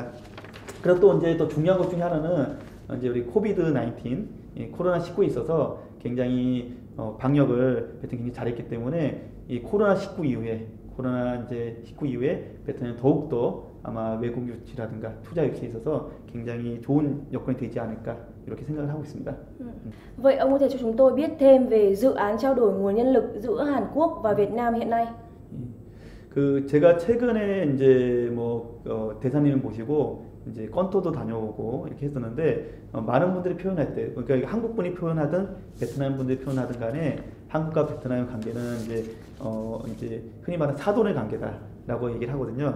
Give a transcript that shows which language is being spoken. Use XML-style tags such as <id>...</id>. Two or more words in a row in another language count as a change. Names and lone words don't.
<ko>그리고 또 이제 또 중요한 것 중에 하나는 이제 우리 코비드-19 코로나19에 있어서 굉장히 방역을 베트남이 굉장히 잘했기 때문에 이 코로나19 이후에 베트남이 더욱더 아마 외국 유치라든가 투자 유치에 있어서 굉장히 좋은 여건이 되지 않을까 이렇게 생각을 하고 있습니다.</ko> <vi>Vậy ông có thể cho chúng tôi biết thêm về dự án trao đổi nguồn nhân lực giữa Hàn Quốc và Việt Nam hiện nay?</vi> <ko>제가 최근에 이제 대사님을 모시고 이제 건토도 다녀오고 이렇게 했었는데 많은 분들이 표현할 때 그러니까 한국 분이 표현하든 베트남 분들이 표현하든 간에 한국과 베트남의 관계는 이제 흔히 말하는 사돈의 관계다라고 얘기를 하거든요.</ko>